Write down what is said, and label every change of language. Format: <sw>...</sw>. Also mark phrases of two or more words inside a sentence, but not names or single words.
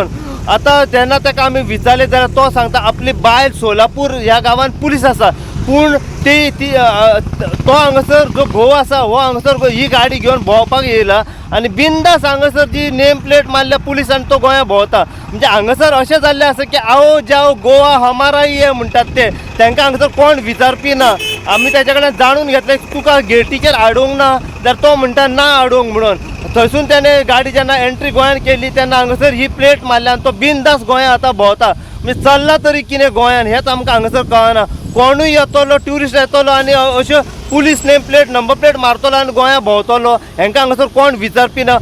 <kok>आता जेन्ना ताका आमी विचारलें जाल्यार तो सांगता आपली बायल सोलापूर ह्या गांवांत पुलीस आसा, पूण तो हांगासर जो घोव आसा हो हांगासर ही गाडी घेवन भोंवपाक येयला आनी बिंदास हांगासर जी</kok> <en>name plate</en> <kok>मारल्या पुलिसान तो गोंया भोंवता. म्हणजे हांगासर अशें जाल्लें आसा की</kok> <hi>आओ जाओ गोवा हमारा</hi> <kok>ये म्हणटात ते, तांकां हांगासर कोण विचारपी ना. आमी तेच्या कडल्यान जाणून घेतलें तुका गेटीचेर आडोवंक ना, जाल्यार तो म्हणटा ना आडोवंक म्हणून. थंयसून त्याने गाडी जेन्ना एंट्री गोंयान केली तेन्ना हांगासर ही प्लेट मारल्या आनी तो बिंदास गोंया आतां भोंवता. म्हणजे चल्ला तरी कितें गोंयान हेंच आमकां हांगासर कळना. कोणूय येतलो ट्युरिस्ट येतलो आनी अश्यो पुलीस</kok> <en>name plate number plate</en> <kok>मारतलो आनी गोंया भोंवतलो, हांकां हांगासर कोण विचारपी ना.</kok>